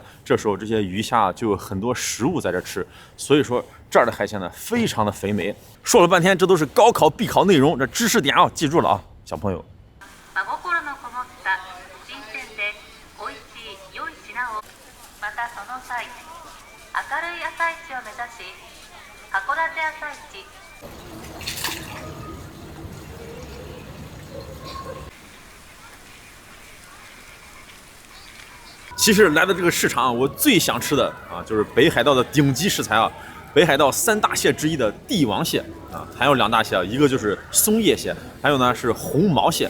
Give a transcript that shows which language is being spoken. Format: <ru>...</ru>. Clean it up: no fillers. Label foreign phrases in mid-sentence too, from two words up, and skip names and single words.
<zh>这时候这些鱼虾就有很多食物在这吃。所以说这儿的海鲜呢非常的肥美。说了半天，这都是高考必考内容，这知识点啊记住了啊，小朋友。</zh> <ja>明るい朝市を目指し、函館朝市。</ja> <zh>其实来到这个市场，我最想吃的啊，就是北海道的顶级食材啊，北海道3大蟹之一的帝王蟹啊，还有2大蟹啊，一个就是松叶蟹，还有呢是红毛蟹。</zh>